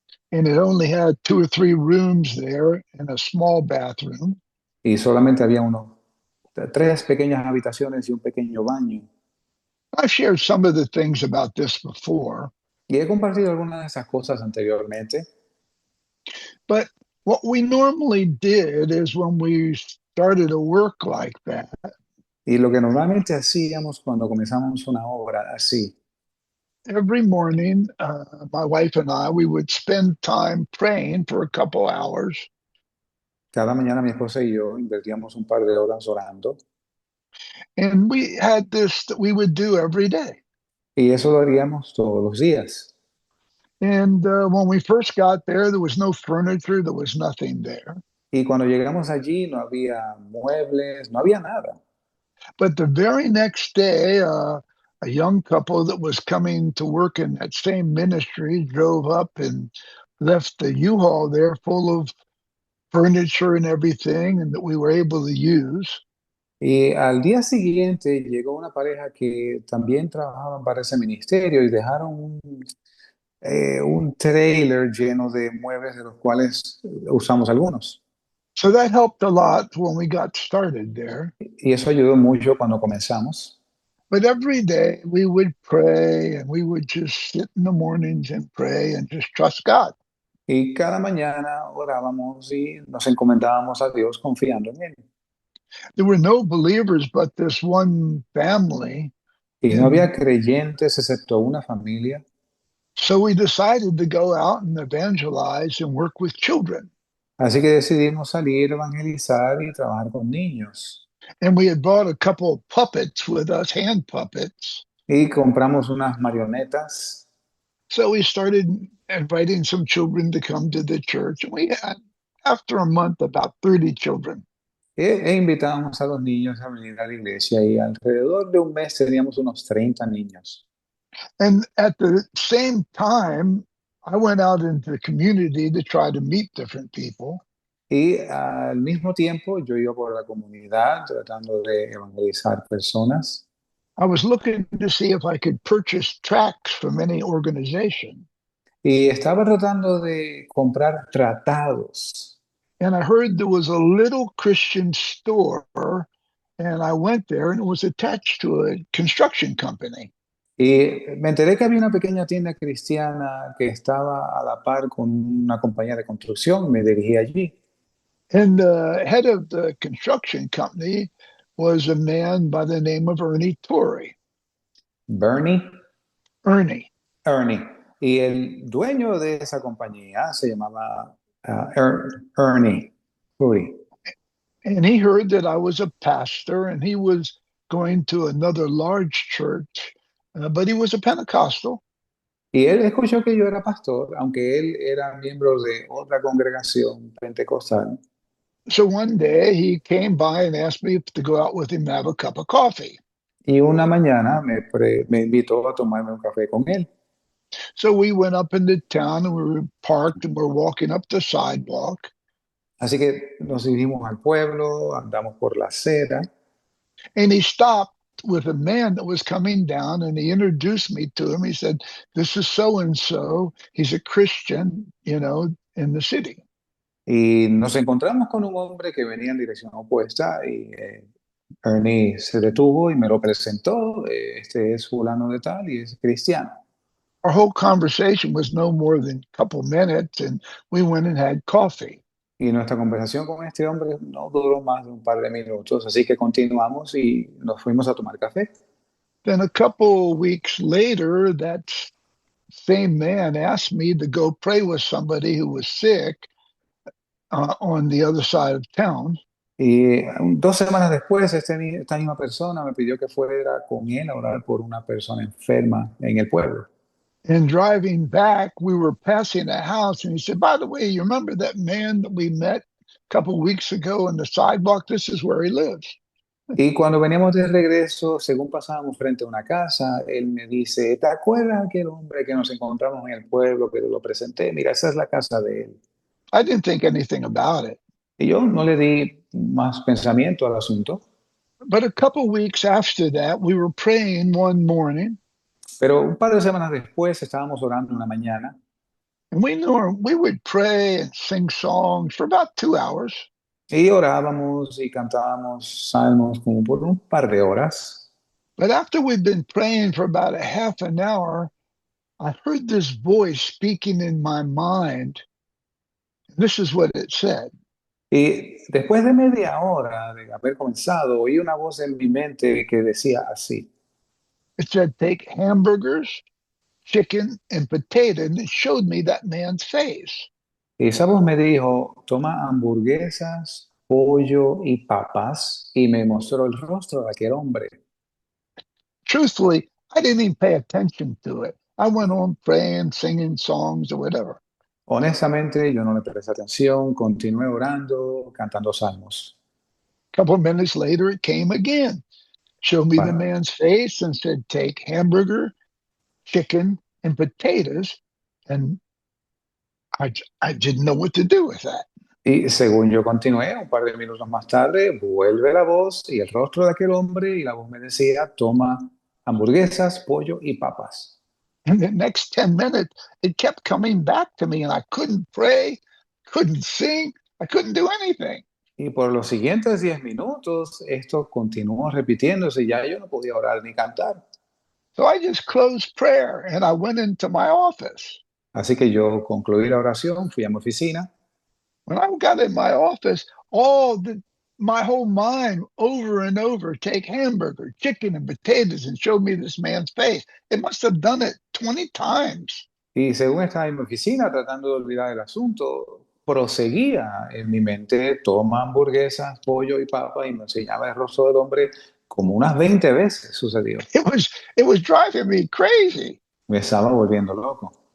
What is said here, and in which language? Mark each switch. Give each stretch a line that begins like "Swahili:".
English: And it only had 2 or 3 rooms there and a small bathroom.
Spanish: Y solamente había 3 pequeñas habitaciones y un pequeño baño.
English: I've shared some of the things about this before,
Spanish: Y he compartido algunas de esas cosas anteriormente.
English: but what we normally did is when we started a work like that,
Spanish: Y lo que normalmente hacíamos cuando comenzamos una obra así,
English: every morning, my wife and I, we would spend time praying for a couple hours.
Spanish: cada mañana mi esposa y yo invertíamos un par de horas orando.
English: And we had this that we would do every day.
Spanish: Y eso lo haríamos todos los días.
English: And when we first got there was no furniture, there was nothing there.
Spanish: Y cuando llegamos allí no había muebles, no había nada.
English: But the very next day, a young couple that was coming to work in that same ministry drove up and left the U-Haul there full of furniture and everything, and that we were able to use.
Spanish: Y al día siguiente llegó una pareja que también trabajaban para ese ministerio y dejaron un trailer lleno de muebles de los cuales usamos algunos.
English: So that helped a lot when we got started there.
Spanish: Y eso ayudó mucho cuando comenzamos.
English: But every day we would pray and we would just sit in the mornings and pray and just trust God.
Spanish: Y cada mañana orábamos y nos encomendábamos a Dios confiando en Él.
English: There were no believers but this one family.
Spanish: Y no había creyentes excepto una familia.
English: So we decided to go out and evangelize and work with children.
Spanish: Así que decidimos salir, evangelizar y trabajar con niños.
English: And we had bought a couple of puppets with us, hand puppets.
Spanish: Y compramos unas marionetas.
English: So we started inviting some children to come to the church. And we had, after a month, about 30 children.
Spanish: Invitamos a los niños a venir a la iglesia y alrededor de un mes teníamos unos 30 niños.
English: And at the same time, I went out into the community to try to meet different people.
Spanish: Y al mismo tiempo yo iba por la comunidad tratando de evangelizar personas.
English: I was looking to see if I could purchase tracts from any organization.
Spanish: Y estaba tratando de comprar tratados.
English: And I heard there was a little Christian store, and I went there, and it was attached to a construction company.
Spanish: Y me enteré que había una pequeña tienda cristiana que estaba a la par con una compañía de construcción. Me dirigí allí.
English: And the head of the construction company was a man by the name of Ernie Torrey. Bernie. Ernie.
Spanish: Y el dueño de esa compañía se llamaba Ernie Torrey.
English: And he heard that I was a pastor, and he was going to another large church, but he was a Pentecostal.
Spanish: Y él escuchó que yo era pastor, aunque él era miembro de otra congregación pentecostal.
English: So one day he came by and asked me to go out with him and have a cup of coffee.
Spanish: Y una mañana me invitó a tomarme un café con él.
English: So we went up into town, and we were parked, and we're walking up the sidewalk.
Spanish: Así que nos dirigimos al pueblo, andamos por la acera.
English: And he stopped with a man that was coming down, and he introduced me to him. He said, "This is so-and-so. He's a Christian, in the city."
Spanish: Y nos encontramos con un hombre que venía en dirección opuesta y Ernie se detuvo y me lo presentó. Este es fulano de tal y es cristiano.
English: Our whole conversation was no more than a couple minutes, and we went and had coffee.
Spanish: Y nuestra conversación con este hombre no duró más de un par de minutos, así que continuamos y nos fuimos a tomar café.
English: Then a couple weeks later, that same man asked me to go pray with somebody who was sick on the other side of town.
Spanish: Y 2 semanas después, esta misma persona me pidió que fuera con él a orar por una persona enferma en el pueblo.
English: And driving back, we were passing a house, and he said, "By the way, you remember that man that we met a couple weeks ago on the sidewalk? This is where he lives."
Spanish: Y cuando veníamos de regreso, según pasábamos frente a una casa, él me dice, ¿te acuerdas de aquel hombre que nos encontramos en el pueblo, que te lo presenté? Mira, esa es la casa de él.
English: I didn't think anything about it.
Spanish: Y yo no le di más pensamiento al asunto.
English: But a couple weeks after that, we were praying one morning.
Spanish: Pero un par de semanas después estábamos orando una mañana.
English: And we would pray and sing songs for about 2 hours.
Spanish: Y orábamos y cantábamos salmos como por un par de horas.
English: But after we'd been praying for about a half an hour, I heard this voice speaking in my mind. This is what it said.
Spanish: Y después de media hora de haber comenzado, oí una voz en mi mente que decía así.
English: It said, "Take hamburgers, chicken, and potato." And it showed me that man's face.
Spanish: Y esa voz me dijo, toma hamburguesas, pollo y papas, y me mostró el rostro de aquel hombre.
English: Truthfully, I didn't even pay attention to it. I went on praying, singing songs or whatever.
Spanish: Honestamente, yo no le presté atención, continué orando, cantando salmos.
English: A couple of minutes later, it came again. Showed me the Wow. man's face and said, "Take hamburger, chicken, and potatoes." And I didn't know what to do with that.
Spanish: Y según yo continué, un par de minutos más tarde, vuelve la voz y el rostro de aquel hombre, y la voz me decía, toma hamburguesas, pollo y papas.
English: And the next 10 minutes, it kept coming back to me, and I couldn't pray, couldn't sing, I couldn't do anything.
Spanish: Y por los siguientes 10 minutos, esto continuó repitiéndose, y ya yo no podía orar ni cantar.
English: So I just closed prayer, and I went into my office.
Spanish: Así que yo concluí la oración, fui a mi oficina.
English: When I got in my office, my whole mind over and over, take hamburger, chicken, and potatoes, and showed me this man's face. It must have done it 20 times.
Spanish: Y según estaba en mi oficina tratando de olvidar el asunto, proseguía en mi mente, toma hamburguesas, pollo y papa, y me enseñaba el rostro del hombre como unas 20 veces sucedió.
English: It was driving me crazy.
Spanish: Me estaba volviendo loco.